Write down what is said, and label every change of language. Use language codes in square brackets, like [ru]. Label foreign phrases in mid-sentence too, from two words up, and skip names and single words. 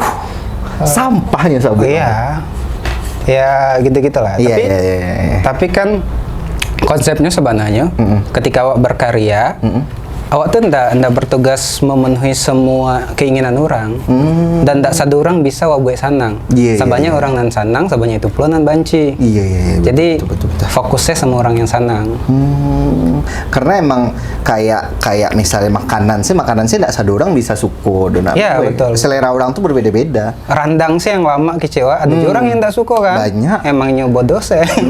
[id] Sampahnya sahabat. Iya. Ya gitu-gitu lah. Iya, Tapi, iya. tapi kan konsepnya sebenarnya ketika awak berkarya, awak tuh ndak bertugas memenuhi semua keinginan orang. [min] Dan ndak satu orang bisa awak buat sanang. [id] Iya, [min] Sabanya [id] iya. [min] orang nan sanang, sabanya itu pula nan banci. [id] Iya. Jadi betul. fokusnya sama orang yang sanang. Karena emang kayak misalnya makanan sih nggak satu orang bisa suko dan Iya, betul. selera orang tuh berbeda-beda. Randang sih yang lama kecewa, ada juga orang yang tak suka kan? Banyak. Emangnya bodoh sih.